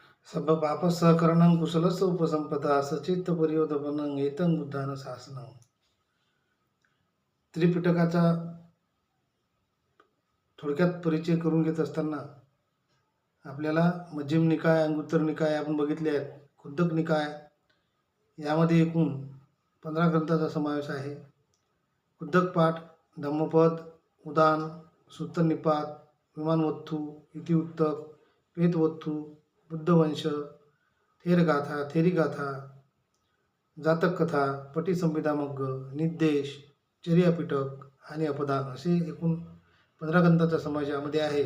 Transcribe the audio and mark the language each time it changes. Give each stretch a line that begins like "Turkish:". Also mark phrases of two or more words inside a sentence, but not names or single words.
Pali: सब्बपाप सहकरणं कुशलस्य उपसंपदा सचित्तपर्योदपनं एतं बुद्धानं शासनं.
Marathi: त्रिपिटकाचा थोडक्यात परिचय करून घेत असताना आपल्याला मध्यम निकाय, अंगुत्तर निकाय आपण बघितले आहेत. खुद्दक निकाय यामध्ये एकूण 15 ग्रंथाचा समावेश आहे. खुद्दक पाठ, धम्मपद, उदान, सूत्तनिपात, विमानवत्थू, इतिवृत्तक, पेतवत्थू, बुद्धवंश, थेरगाथा, थेरीगाथा, जातक कथा, पटीसंभिदामग्ग, निर्देश, चर्यापिटक आणि अपदान असे एकूण 15 ग्रंथाचा समावेश यामध्ये आहे.